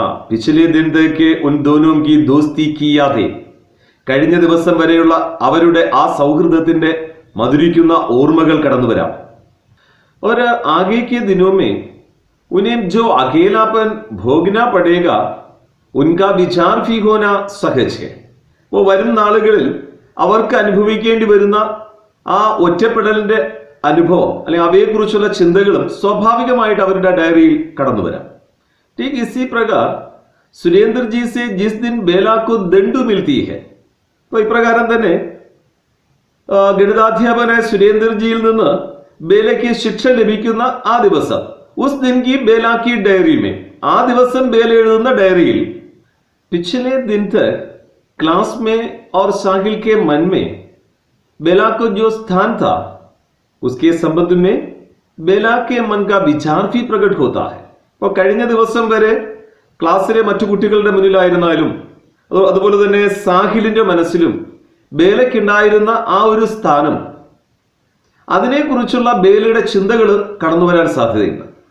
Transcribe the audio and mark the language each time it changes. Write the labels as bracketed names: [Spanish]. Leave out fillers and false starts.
[Hindi] പിछले दिन तक उन दोनों की दोस्ती की यादें, [Malayalam] കഴിഞ്ഞ ദിവസം വരെയുള്ള അവരുടെ ആ സൗഹൃദത്തിന്റെ മധുരിക്കുന്ന ഓർമ്മകൾ കടന്നു വരാം. [Hindi] और आगे के दिनों में उन्हें जो अकेलापन भोगना पड़ेगा उनका विचार भी होना सहज है. [Malayalam] അപ്പോൾ വരും നാളുകളിൽ അവർക്ക് അനുഭവിക്കേണ്ടി വരുന്ന ആ ഒറ്റപ്പെടലിന്റെ അനുഭവം അല്ലെങ്കിൽ അവയെക്കുറിച്ചുള്ള ചിന്തകളും സ്വാഭാവികമായിട്ട് അവരുടെ ഡയറിയിൽ കടന്നു വരാം. [Hindi] ठीक इसी प्रकार सुरेंद्र जी से जिस दिन बेला को दंडु मिलती है, [Malayalam] അപ്പോൾ ഇപ്രകാരം തന്നെ ഗണിതാധ്യാപകനായ സുരേന്ദ്രജിയിൽ നിന്ന് ബേലയ്ക്ക് ശിക്ഷ ലഭിക്കുന്ന ആ ദിവസം [Hindi] ഉസ് ദിൻ കി ബേല കി ഡയറി മേ, [Malayalam] ആ ദിവസം ബേല എഴുതുന്ന ഡയറിയിൽ [Hindi] पिछले दिन तक क्लास में और साहिल के मन में बेला को जो स्थान था उसके संबंध में बेला के मन का विचार भी प्रकट होता है. [Malayalam] അപ്പോൾ കഴിഞ്ഞ ദിവസം വരെ ക്ലാസ്സിലെ മറ്റു കുട്ടികളുടെ മുന്നിലായിരുന്നാലും അതുപോലെ തന്നെ സാഹിലിന്റെ മനസ്സിലും ബേലയ്ക്കുണ്ടായിരുന്ന ആ ഒരു സ്ഥാനം, അതിനെക്കുറിച്ചുള്ള ബേലയുടെ ചിന്തകൾ കടന്നു വരാൻ സാധ്യതയുണ്ട്.